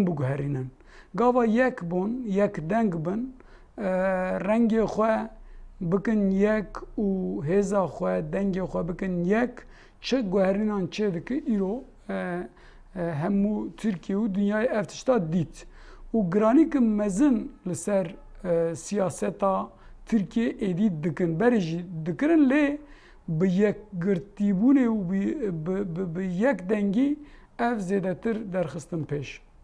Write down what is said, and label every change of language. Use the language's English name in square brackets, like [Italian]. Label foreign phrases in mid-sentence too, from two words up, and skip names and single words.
[Kurdish] بگهرینن گاوا یک بون یک دنگ بون رنگ خواه bikin yek û hêza xwe dengê xwe bikin yek çi guherînan çê dike îro hemû Tirkiye û dünyayê ev tişta dît û giranî mezin li ser siyaseta Tirkiye êdî dikin berê jî dikirin lê bi yekgirtîbûnê û bi yek dengî ev zêdetir derxistin pêş.